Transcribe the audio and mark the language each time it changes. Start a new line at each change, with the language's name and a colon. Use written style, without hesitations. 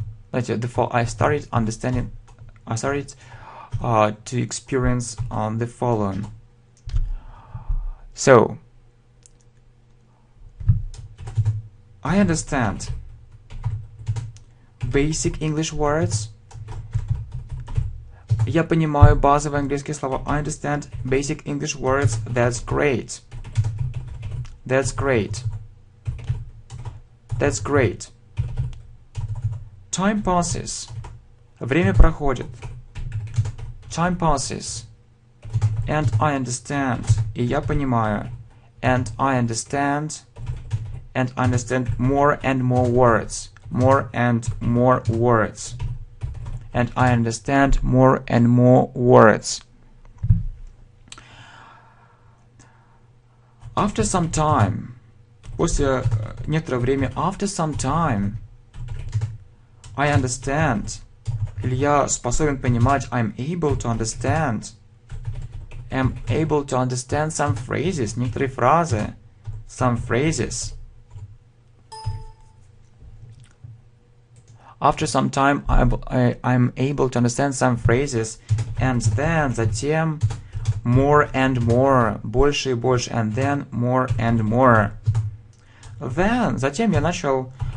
Russian: Знаете,
English: I started understanding. I started to experience the following. So, I understand basic English words.
Russian: Я понимаю базовые английские слова.
English: I understand basic English words. That's great. That's great. That's great. Time passes.
Russian: Время проходит.
English: Time passes. And I understand.
Russian: И я понимаю.
English: And I understand. And I understand more and more words. More and more words. And I understand more and more words. After some time.
Russian: После некоторого времени.
English: After some time. I understand.
Russian: Или я способен понимать.
English: I'm able to understand. I'm able to understand some phrases.
Russian: Некоторые фразы.
English: Some phrases. After some time, I'm able to understand some phrases. And then,
Russian: затем,
English: more and more.
Russian: Больше и больше.
English: And then, more and more. Then,
Russian: затем я начал...